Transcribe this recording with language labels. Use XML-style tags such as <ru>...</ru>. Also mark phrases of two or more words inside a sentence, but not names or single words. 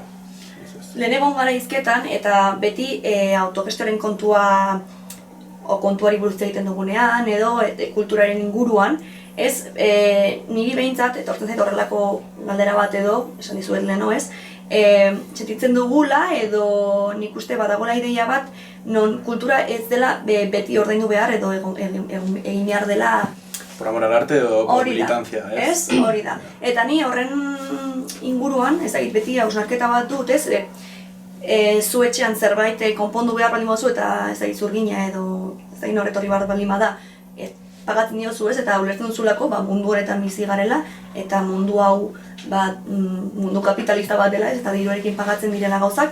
<eu>Lehen egon gara hizketan eta beti autogestoren kontuari buruz egiten dugunean edo kulturaren inguruan, niri behintzat, etortzen zait horrelako galdera bat edo, esan dizuet leheno ez, sentitzen dugula edo nik uste badagoela ideia bat non kultura ez dela beti ordaindu behar edo egin behar dela</eu> <es>por amor al arte</es> <eu>edo por militantzia, ez? Hori da. Eta ni horren inguruan, ez dakit beti hausnarketa bat dut, ez? Zu etxean zerbait konpondu behar baldin baduzu eta ez dakit zurgina edo ez dakit norretorri behar baldin bada pagatzen diozu ez eta ulertzen duzulako mundu horretan bizi garela eta mundu hau mundu kapitalista bat dela ez eta diruarekin pagatzen direla gauzak.</eu>